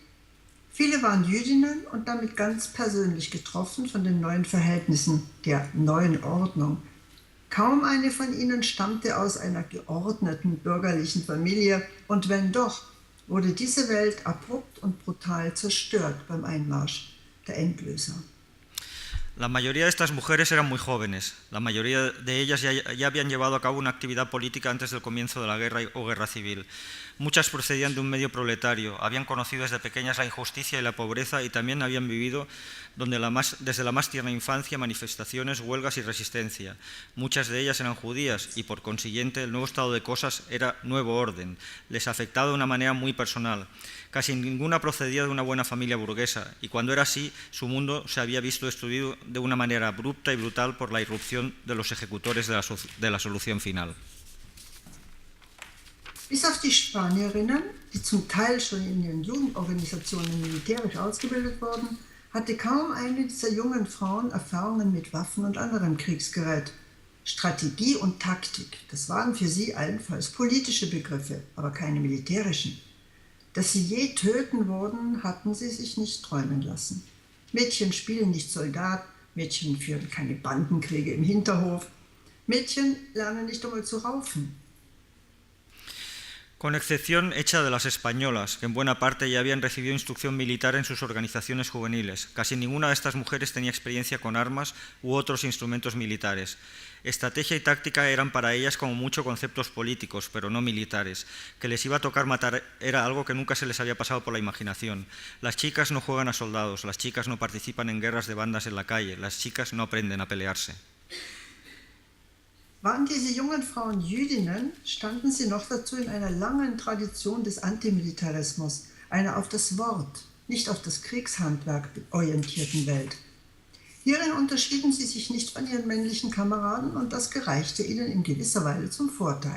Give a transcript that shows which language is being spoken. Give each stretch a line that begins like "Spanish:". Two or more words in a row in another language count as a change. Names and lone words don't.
German: Viele waren Jüdinnen und damit ganz persönlich getroffen von den neuen Verhältnissen, der neuen Ordnung. Kaum eine von ihnen stammte aus einer geordneten bürgerlichen Familie und wenn doch, wurde diese Welt abrupt und brutal zerstört beim Einmarsch der Endlöser.
Spanish: La mayoría de estas mujeres eran muy jóvenes. La mayoría de ellas ya habían llevado a cabo una actividad política antes del comienzo de la guerra o guerra civil. Muchas procedían de un medio proletario, habían conocido desde pequeñas la injusticia y la pobreza y también habían vivido desde la más tierna infancia manifestaciones, huelgas y resistencia. Muchas de ellas eran judías y por consiguiente el nuevo estado de cosas era nuevo orden. Les afectaba de una manera muy personal. Casi ninguna procedía de una buena familia burguesa y cuando era así, su mundo se había visto destruido de una manera abrupta y brutal por la irrupción de los ejecutores de la solución final.
German: Bis auf die Spanierinnen, die zum Teil schon in ihren Jugendorganisationen militärisch ausgebildet wurden, hatte kaum eine dieser jungen Frauen Erfahrungen mit Waffen und anderem Kriegsgerät. Strategie und Taktik, das waren für sie allenfalls politische Begriffe, aber keine militärischen. Dass sie je töten würden, hatten sie sich nicht träumen lassen. Mädchen spielen nicht Soldat, Mädchen führen keine Bandenkriege im Hinterhof, Mädchen lernen nicht einmal zu raufen.
Spanish: Con excepción hecha de las españolas, que en buena parte ya habían recibido instrucción militar en sus organizaciones juveniles. Casi ninguna de estas mujeres tenía experiencia con armas u otros instrumentos militares. Estrategia y táctica eran para ellas como mucho conceptos políticos, pero no militares. Que les iba a tocar matar era algo que nunca se les había pasado por la imaginación. Las chicas no juegan a soldados, las chicas no participan en guerras de bandas en la calle, las chicas no aprenden a pelearse.
German: Waren diese jungen Frauen Jüdinnen, standen sie noch dazu in einer langen Tradition des Antimilitarismus, einer auf das Wort, nicht auf das Kriegshandwerk orientierten Welt. Hierin unterschieden sie sich nicht von ihren männlichen Kameraden und das gereichte ihnen in gewisser Weise zum Vorteil.